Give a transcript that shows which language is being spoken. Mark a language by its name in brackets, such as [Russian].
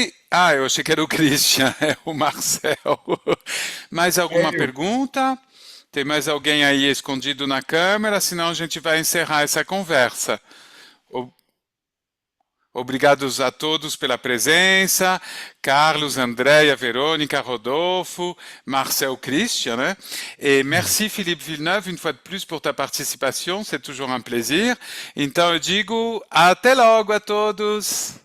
[Portuguese] Ah, eu achei que era o Christian, é o Marcel. Mais alguma pergunta? Tem mais alguém aí escondido na câmera? Senão a gente vai encerrar essa conversa. Obrigados a todos pela presença, Carlos, Andréia, Vérônica, Rodolfo, Marcel, Christian, né? [French] Et merci Philippe Villeneuve, une fois de plus, pour ta participation, c'est toujours un plaisir. [Portuguese] Então eu digo até logo a todos.